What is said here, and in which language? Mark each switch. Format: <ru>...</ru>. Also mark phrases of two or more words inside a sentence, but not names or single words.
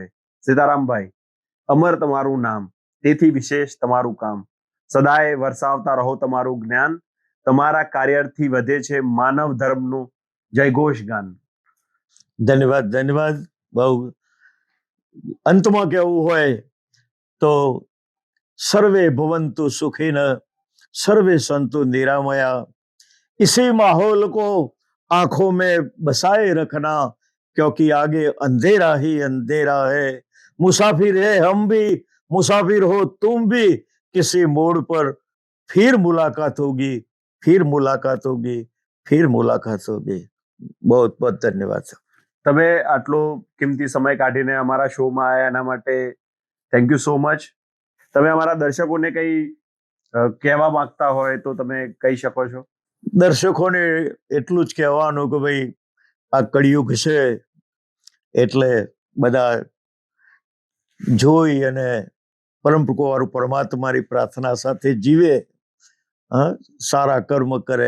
<gu>સીતારામભાઈ, અમર તમારું નામ, તેથી વિશેષ તમારું કામ, સદાય વરસાવતા રહો તમારું જ્ઞાન, તમારા કાર્યથી વધે છે માનવ ધર્મનું જયઘોષ ગાન. ધન્યવાદ, ધન્યવાદ. બહુ અંતમાં કેવું હોય તો</gu> <sa>सर्वे भवन्तु सुखिन, सर्वे संतु निरामया.</sa> <hi>इसी माहौल को आंखों में बसाए रखना, क्योंकि आगे अंधेरा ही अंधेरा है. मुसाफिर है हम भी, मुसाफिर हो तुम भी, किसी मोड़ पर फिर मुलाकात होगी, फिर मुलाकात होगी, फिर मुलाकात होगी. बहुत बहुत धन्यवाद.</hi> <gu>તમે આટલો કિંમતી સમય કાઢીને અમારા શોમાં આવ્યા, એના માટે</gu> <en>thank you so much.</en> <gu>તમે અમારા દર્શકોને કઈ કહેવા માંગતા હોય તો તમે કહી શકો છો. દર્શકોને એટલું જ કહેવાનું કે ભાઈ આ કળિયુગ છે, એટલે બધા જોઈ અને પરમપુરવાળું પરમાત્માની પ્રાર્થના સાથે જીવે, સારા કર્મ કરે.</gu>